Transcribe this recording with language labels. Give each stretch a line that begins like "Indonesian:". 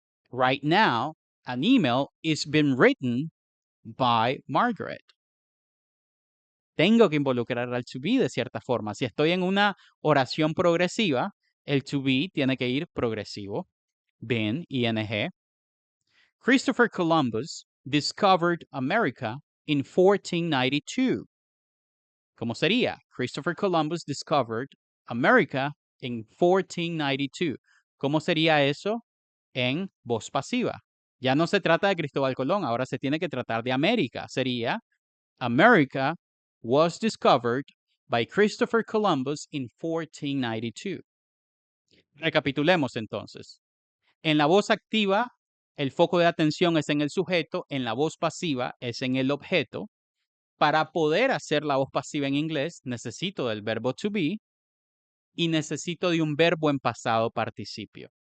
English: Right now, an email is being written by Margaret.
Spanish: Tengo que involucrar al to be de cierta forma. Si estoy en una oración progresiva, el to be tiene que ir progresivo.
English: Been, ing. Christopher Columbus discovered America in 1492.
Spanish: ¿Cómo sería?
English: Christopher Columbus discovered America in 1492.
Spanish: ¿Cómo sería eso en voz pasiva? Ya no se trata de Cristóbal Colón, ahora se tiene que tratar de América. Sería
English: America was discovered by Christopher Columbus in 1492.
Spanish: Recapitulemos entonces. En la voz activa, el foco de atención es en el sujeto, en la voz pasiva es en el objeto. Para poder hacer la voz pasiva en inglés, necesito del verbo to be y necesito de un verbo en pasado participio.